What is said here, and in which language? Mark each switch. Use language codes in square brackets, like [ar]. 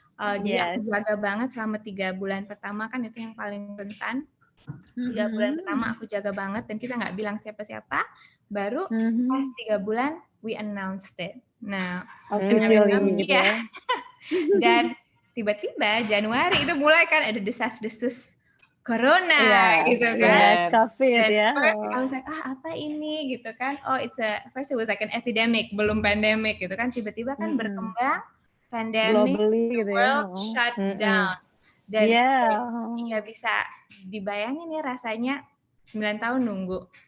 [id] Jadi aku jaga banget selama 3 bulan pertama kan itu yang paling rentan. 3 bulan pertama aku jaga banget dan kita nggak bilang siapa-siapa. Baru pas 3 bulan [en] we announced it. [id] Nah, officially gitu ya. Dan tiba-tiba Januari itu mulai kan ada desas-desus corona gitu kan. COVID ya. [en] I was like, [id] apa ini gitu kan. [en] First it was like an epidemic, [id] belum pandemic gitu kan. Tiba-tiba kan berkembang pandemic, [en] globally, the world shut down. [id] Dan ya bisa dibayangin ya rasanya 9 tahun nunggu.